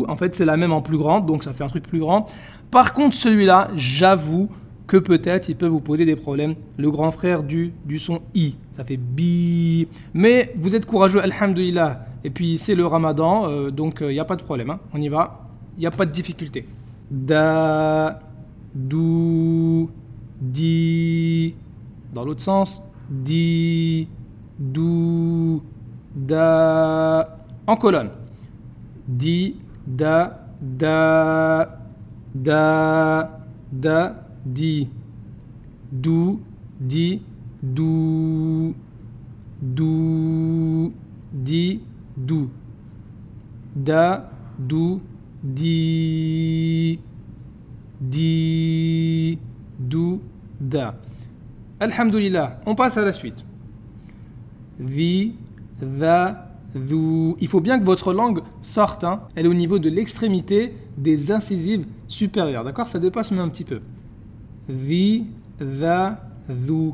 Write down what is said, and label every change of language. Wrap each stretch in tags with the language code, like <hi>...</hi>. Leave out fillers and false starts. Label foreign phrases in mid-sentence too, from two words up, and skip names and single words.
<fr>En fait, c'est la même en plus grande, donc ça fait un truc plus grand. Par contre, celui-là, j'avoue que peut-être il peut vous poser des problèmes. Le grand frère du son i, ça fait bi. Mais vous êtes courageux, alhamdoulilah. Et puis, c'est le ramadan, donc il n'y a pas de problème. Hein. On y va, il n'y a pas de difficulté. Da, dou, di. Dans l'autre sens, di, dou, da. En colonne. Di, da, da, da, da, di, dou, di, dou, dou, di, dou, da, dou, di, dou, da. Alhamdulillah, on passe à la suite. Vi, va, vous. Il faut bien que votre langue sorte. Hein. Elle est au niveau de l'extrémité des incisives supérieures. D'accord? Ça dépasse même un petit peu. Vi, va, vous.</fr>